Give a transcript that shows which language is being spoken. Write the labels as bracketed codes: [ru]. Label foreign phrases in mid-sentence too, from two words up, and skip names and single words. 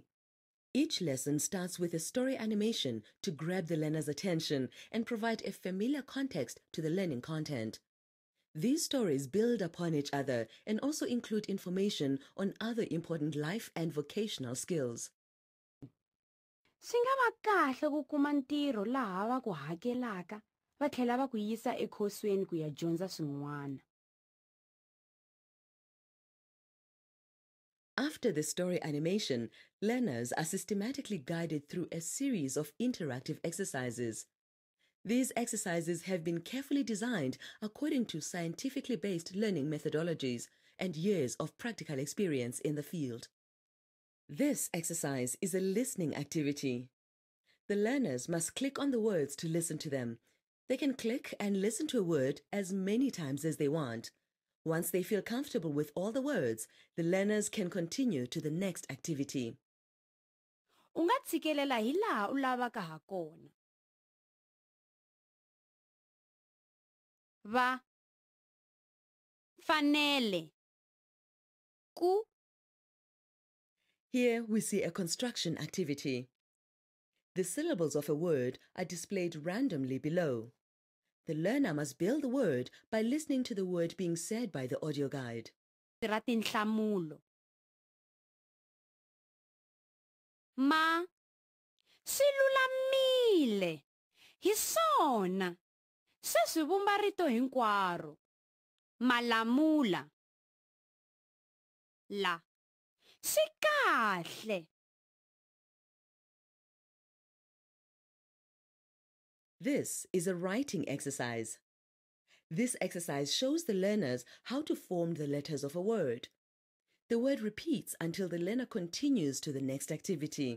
[en] Each lesson starts with a story animation to grab the learner's attention and provide a familiar context to the learning content. These stories build upon each other and also include information on other important life and vocational skills. [ts] Swi nga va kahle ku kuma ntirho laha va ku hakelaka va tlhela va ku yisa ekhosweni ku ya dyondza swin'wana. [en] After the story animation, learners are systematically guided through a series of interactive exercises. These exercises have been carefully designed according to scientifically based learning methodologies and years of practical experience in the field. This exercise is a listening activity. The learners must click on the words to listen to them. They can click and listen to a word as many times as they want. Once they feel comfortable with all the words, the learners can continue to the next activity. [ts] U nga tshikelela hi laha u lavaka ha kona. Va fanele ku. [en] Here we see a construction activity. The syllables of a word are displayed randomly below. The learner must build the word by listening to the word being said by the audio guide. [ts] Tinhlamulo. Ma swi lulamile hi swona se swi vumba rito hinkwaro. Malamula. La swi kahle. [en] This is a writing exercise. This exercise shows the learners how to form the letters of a word. The word repeats until the learner continues to the next activity.